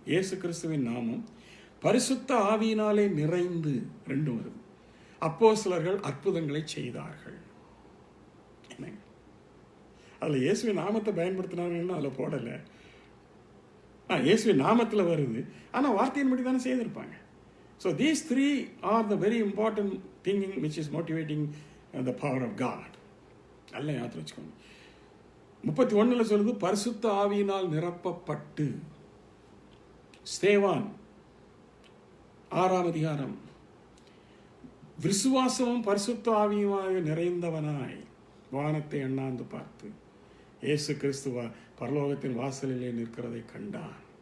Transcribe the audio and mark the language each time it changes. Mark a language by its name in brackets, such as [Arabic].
[Tamil] இயேசு கிறிஸ்துவின் நாமம், பரிசுத்த ஆவியினாலே நிறைந்து 2 வருது. அப்போஸ்தலர்கள் அற்புதங்களை செய்தார்கள். அதில் இயேசுவின் நாமத்தை பயன்படுத்தினாங்கன்னு அதில் போடலை. இயேசுவின் நாமத்தில் வருது, ஆனால் வார்த்தையின் படி தானே செய்திருப்பாங்க. [English] So these three are the very important thing which is motivating the power of God. [Tamil] நல்ல ஞாபகம் வச்சுக்கோங்க. 31 சொல்லுது பரிசுத்த ஆவியினால் நிரப்பப்பட்டு. ஸ்தேவான் 6ஆம் அதிகாரம், விசுவாசமும் பரிசுத்த ஆவியுமாக நிறைந்தவனாய் வானத்தை அண்ணாந்து பார்த்து இயேசு கிறிஸ்து பரலோகத்தின் வாசலிலே நிற்கிறதை கண்டான்.